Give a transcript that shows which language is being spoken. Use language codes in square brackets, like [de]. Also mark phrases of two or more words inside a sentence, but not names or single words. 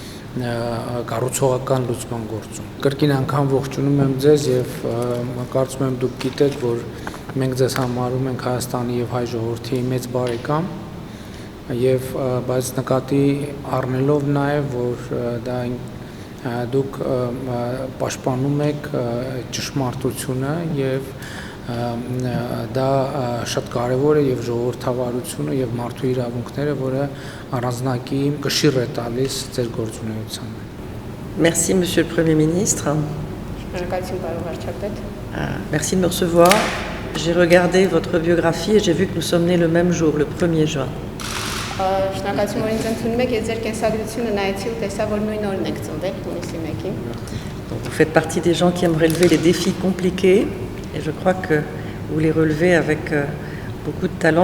[hy] կառուցողական լուծման գործում։ Կրկին անգամ ողջունում եմ ձեզ եւ կարծում եմ դուք գիտեք, որ մենք ձեզ համարում ենք Հայաստանի եւ հայ ժողովրդի մեծ բարեկամ եւ բայց նկատի առնելով նաեւ, որ դա դուք պաշտպանում եք ճշմարտությունը եւ դա շատ կարևոր է եւ ժողովրդավարությունը եւ մարդու իրավունքները, որը առանձնակի կշիռ է տալիս ձեր գործունեությանը։ [fr] Merci Monsieur le Premier ministre. Merci de me recevoir. J'ai regardé votre biographie et j'ai vu que nous sommes nés le même jour, le 1er juin. Vous faites partie des gens qui aiment relever les défis compliqués et je crois que vous les relevez avec beaucoup de talent.